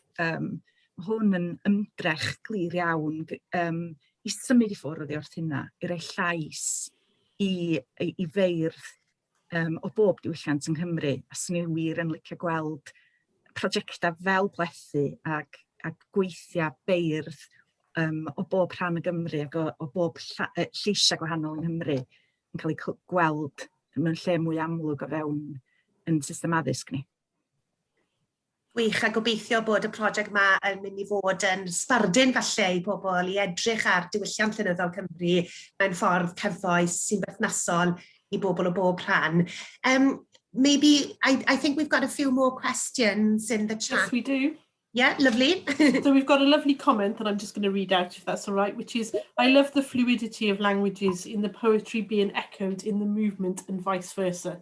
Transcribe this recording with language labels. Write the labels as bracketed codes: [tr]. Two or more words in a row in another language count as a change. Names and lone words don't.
[cy] Mae hwn yn ymdrech glir iawn i symud i ffwrdd oddi wrth hynna, i roi llais i feirdd o bob diwylliant yng Nghymru, a sy'n ni wir yn licio gweld prosiectau fel blethu ac gweithiau beirdd o bob rhan y Gymru ac o bob lleisiau gwahanol yng Nghymru yn cael ei gweld mewn lle mwy amlwg o fewn yn system addysg ni. Gwych, a gobeithio bod y prosiect yma yn mynd i fod yn sbardun falle i bobl i edrych ar diwylliant llenyddol Cymru mewn ffordd cyfoes sy'n berthnasol i bobl o bob rhan. [en] Maybe, I think we've got a few more questions in the chat. Yes, we do. Yeah, lovely. So we've got a lovely comment that I'm just going to read out, if that's all right, which is, I love the fluidity of languages in the poetry being echoed in the movement and vice versa.